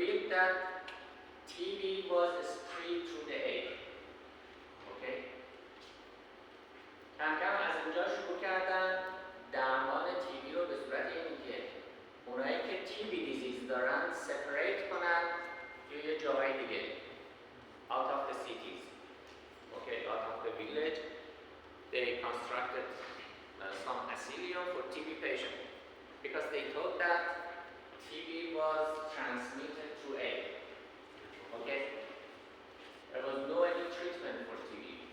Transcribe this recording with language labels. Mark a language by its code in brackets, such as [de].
[en] that TB was spread through the air. [fa] اوکی؟ کم کم از اینجا شروع کردن درمان TB رو به صورت اینی که اونایی که TB دیزیز دارن سپریت کنن یه جای دیگه [en] out of the cities, okay, out of the village. They constructed some asylum for TB patients because they thought that TB was transmitted through air. Okay? There was no any treatment for TB.